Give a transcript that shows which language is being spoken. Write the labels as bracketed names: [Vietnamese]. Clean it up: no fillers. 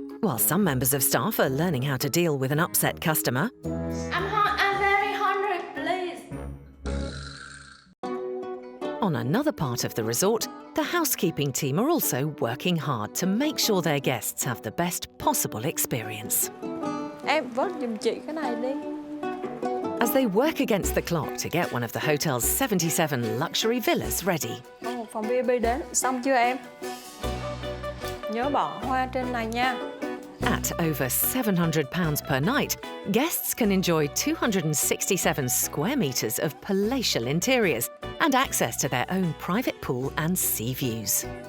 [English] While some members of staff are learning how to deal with an upset customer, I'm very hungry, please. on another part of the resort, the housekeeping team are also working hard to make sure their guests have the best possible experience. [Vietnamese] Em vớt giùm chị cái này đi. [English] As they work against the clock to get one of the hotel's 77 luxury villas ready. [Vietnamese] Ồ, phòng VIP đến. Xong chưa em? Nhớ bỏ hoa trên này nha. [English] At over £700 per night, guests can enjoy 267 square metres of palatial interiors and access to their own private pool and sea views.